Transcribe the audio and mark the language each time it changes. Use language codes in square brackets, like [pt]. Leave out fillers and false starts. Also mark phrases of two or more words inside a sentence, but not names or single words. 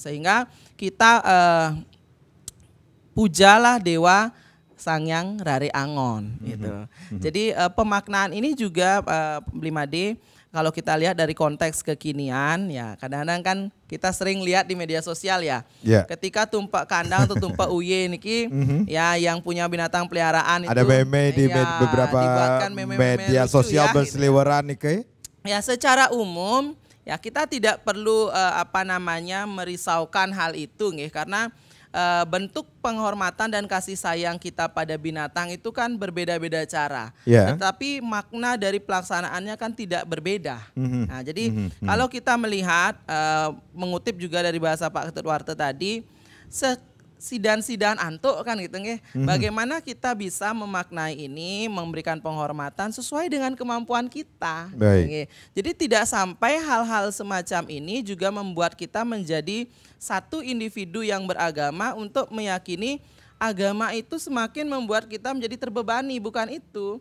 [id] Sehingga kita pujalah Dewa Sangyang Rare Angon gitu. Jadi pemaknaan ini juga 5D kalau kita lihat dari konteks kekinian ya kadang-kadang kan kita sering lihat di media sosial ya. Ketika tumpek kandang atau tumpek uye niki ya yang punya binatang peliharaan ada itu meme di beberapa media sosial ya, berseliweran nih. Ya secara umum ya kita tidak perlu merisaukan hal itu nih karena bentuk penghormatan dan kasih sayang kita pada binatang itu kan berbeda-beda cara. Tetapi makna dari pelaksanaannya kan tidak berbeda. Nah, jadi kalau kita melihat mengutip juga dari bahasa Pak Ketut Warta tadi, [ban] sidan-sidan antuk [id] kan gitu nggih. Bagaimana kita bisa memaknai ini, memberikan penghormatan sesuai dengan kemampuan kita. Jadi tidak sampai hal-hal semacam ini juga membuat kita menjadi satu individu yang beragama untuk meyakini agama itu semakin membuat kita menjadi terbebani, bukan itu.